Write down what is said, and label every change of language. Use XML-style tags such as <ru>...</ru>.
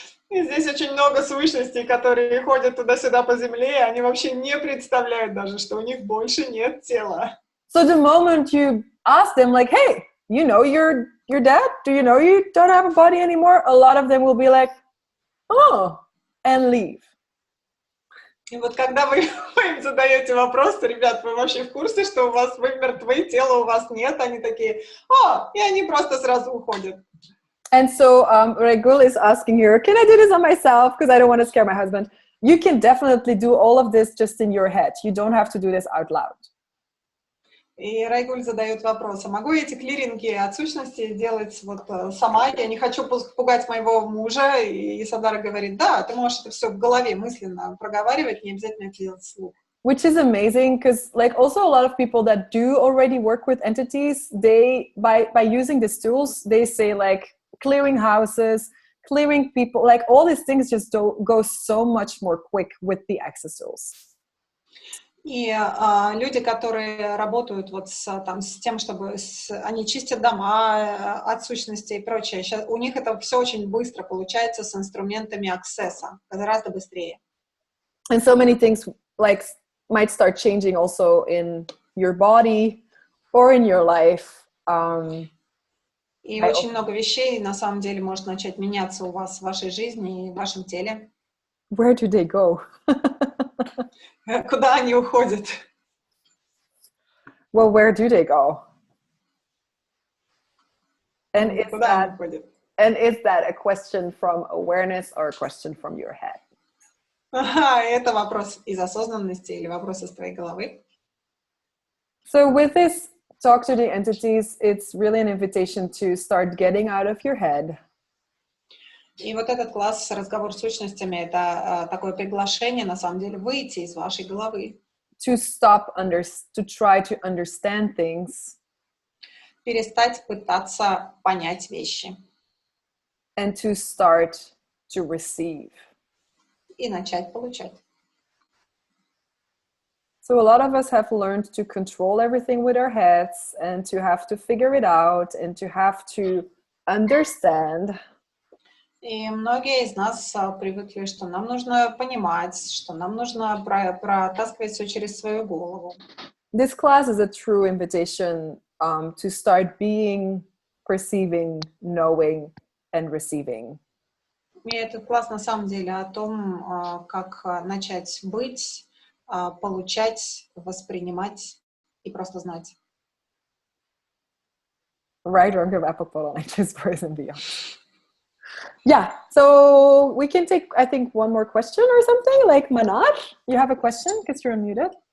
<ru>И здесь очень много сущностей, которые ходят туда-сюда по земле, и они вообще не представляют даже, что у них больше нет тела.</ru> <en>So the moment you ask them like, hey, you know your dad? Do you know you don't have a body anymore? A lot of them will be like, oh, and leave.</en> <ru>И вот когда вы им задаете вопрос, ребят, вы вообще в курсе, что у вас вы мертвы, тела у вас нет? Они такие, и они просто сразу уходят.</ru> <en>And so Regul is asking here, can I do this on myself? Because I don't want to scare my husband. You can definitely do all of this just in your head. You don't have to do this out loud.</en> <ru>И Райгуль задает вопрос, а могу я эти клиринги от сущности делать вот сама? Я не хочу пугать моего мужа. И Ясодхара говорит, да, ты можешь это все в голове мысленно проговаривать, не обязательно это делать вслух.</ru> <en>Which is amazing because like also a lot of people that do already work with entities, they, by using these tools, they say like clearing houses, clearing people, like all these things just go so much more quick with the access tools.</en> <ru>И люди, которые работают вот с тем, чтобы они чистят дома от сущностей и прочее, сейчас, у них это все очень быстро получается с инструментами аксесса, гораздо быстрее.</ru> <en>And so many things like might start changing also in your body or in your life.</en> <ru>И очень много вещей на самом деле может начать меняться у вас в вашей жизни и в вашем теле.</ru> <en>Where do they go?</en> <ru>Куда они уходят?</ru> <en>Well, where do they go? And is that a question from awareness or a question from your head?</en> <ru>Это вопрос из осознанности или вопрос из твоей головы?</ru> <en>So with this talk to the entities, it's really an invitation to start getting out of your head.</en> <ru>И вот этот класс «Разговор с сущностями» — это такое приглашение, на самом деле, выйти из вашей головы.</ru> <en>To try to understand things.</en> <ru>Перестать пытаться понять вещи.</ru> <en>And to start to receive.</en> <ru>И начать получать.</ru> <en>So a lot of us have learned to control everything with our heads and to have to figure it out and to have to understand.</en> <ru>И многие из нас привыкли, что нам нужно понимать, что нам нужно протаскивать все через свою голову.</ru> <en>This class is a true invitation to start being, perceiving, knowing, and receiving.</en> <ru>И этот класс на самом деле о том, как начать быть, получать, воспринимать и просто знать.</ru> <en>Right, or give apple on just person beyond. Yeah, so we can take, I think, one more question or something. Like Manar, you have a question because you're unmuted.</en>